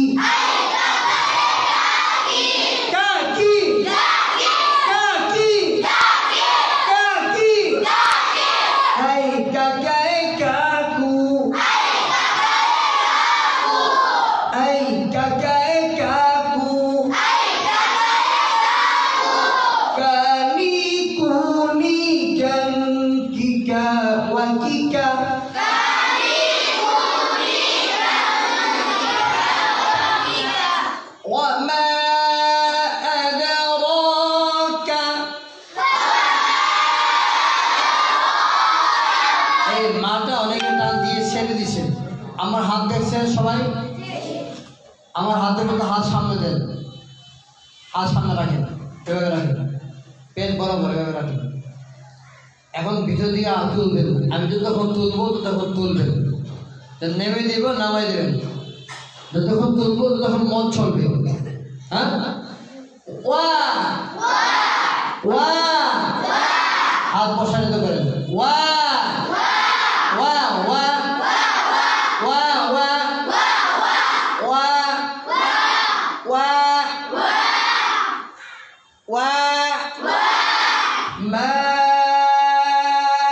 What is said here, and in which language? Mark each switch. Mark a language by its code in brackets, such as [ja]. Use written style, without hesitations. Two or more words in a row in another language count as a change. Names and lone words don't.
[bn] কাকি কাকি কাকি, এই কাকা এ কাকু, এই কাকা এ কাকু, kani kuni kankika wakika, wa ma adraka, এই মাটা অনেকে টান দিয়ে ছেড়ে দিছে। আমার হাত দেখছেন সবাই? আমার হাত দেখুন তো, হাত সামনে দেন, হাত সামনে রাখেন, এভাবে রাখেন, পেট বরাবর এভাবে রাখেন। এখন ভিতর দিয়ে হাত তুলবেন, আমি যতক্ষণ তুলবো ততক্ষণ তুলবেন, নেমে দিব, নামাই দেবেন, যতক্ষণ তুলবো ততক্ষণ মন চলবে। হ্যাঁ, ওয়া ওয়া, হাত প্রসারিত করেন, ওয়া ওয়া ওয়া ওয়া ওয়া ওয়া ওয়া ওয়া মা